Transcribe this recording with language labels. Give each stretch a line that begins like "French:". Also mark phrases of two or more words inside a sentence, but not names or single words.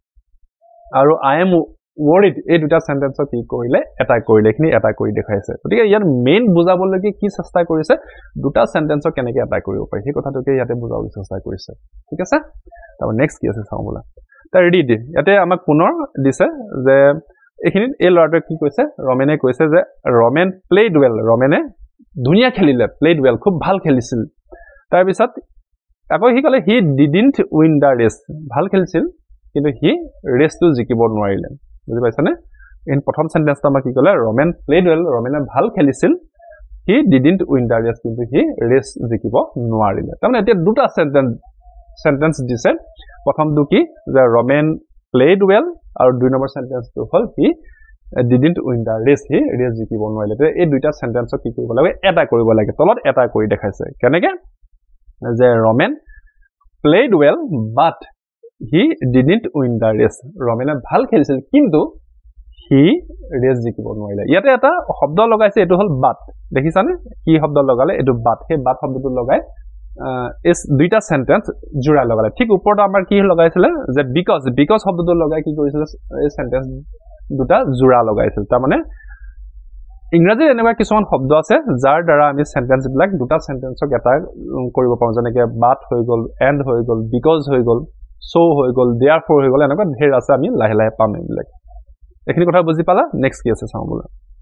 Assamese: আৰু
English: I am worried
Assamese: এই দুটা সেন্টেন্সক কি কৰিলে এটা কৰিলে এইখিনি এটা কৰি দেখাইছে গতিকে ইয়াৰ মেইন বুজাবলৈকে কি চেষ্টা কৰিছে দুটা সেন্টেন্সক কেনেকৈ এটা কৰিব পাৰি সেই কথাটোকে ইয়াতে বুজাবলৈ চেষ্টা কৰিছে ঠিক আছে তাৰপৰা নেক্সট কি আছে চাওঁ বোলা তাৰ ৰিড ইয়াতে আমাক পুনৰ দিছে যে এইখিনিত এই ল'ৰাটোৱে কি কৈছে ৰমেনে কৈছে যে
English: Ramen played well
Assamese: ৰমেনে ধুনীয়া খেলিলে
English: played well
Assamese: খুব ভাল খেলিছিল তাৰপিছত আকৌ সি ক'লে
English: he didn't win the race
Assamese: ভাল খেলিছিল কিন্তু সি ৰেচটো জিকিব নোৱাৰিলে বুজি পাইছানে এই প্ৰথম সেন্টেন্সটো আমাক কি ক'লে
English: Ramen played well
Assamese: ৰমেনে ভাল খেলিছিল
English: he didn't win the race
Assamese: কিন্তু সি ৰেচ জিকিব নোৱাৰিলে তাৰমানে এতিয়া দুটা সেন্টেন্স দিছে প্ৰথমটো কি যে
English: Ramen played well
Assamese: আৰু দুই নম্বৰ সেন্টেন্সটো হ'ল
English: he didn't win the race he race
Assamese: জিকিব নোৱাৰিলে তেতিয়া এই দুইটা সেন্টেন্সক কি কৰিব লাগে এটা কৰিব লাগে তলত এটা কৰি দেখাইছে কেনেকৈ যে
English: Ramen played well but he didn't win the race
Assamese: ৰমেনে ভাল খেলিছিল কিন্তু
English: he race
Assamese: জিকিব নোৱাৰিলে ইয়াতে এটা শব্দ লগাইছে এইটো হ'ল বাট দেখিছানে কি শব্দ লগালে এইটো বাট সেই বাট শব্দটো লগাই এই দুইটা সেন্টেন্স জোড়াই লগালে ঠিক ওপৰত আমাৰ কি লগাইছিলে যে বিকজ শব্দটো লগাই কি কৰিছিলে এই সেন্টেন্স দুটা জোড়া লগাইছিল তাৰমানে ইংৰাজীত এনেকুৱা কিছুমান শব্দ আছে যাৰ দ্বাৰা আমি সেন্টেন্সবিলাক দুটা সেন্টেন্সক এটা কৰিব পাৰোঁ যেনেকৈ বাট হৈ গ'ল এণ্ড হৈ গ'ল বিকজ হৈ গ'ল চ' হৈ গ'ল দেয়াৰফৰ হৈ গ'ল এনেকুৱা ঢেৰ আছে আমি লাহে লাহে পাম এইবিলাক এইখিনি কথা বুজি পালা নেক্সট কি আছে চাওঁ বোলা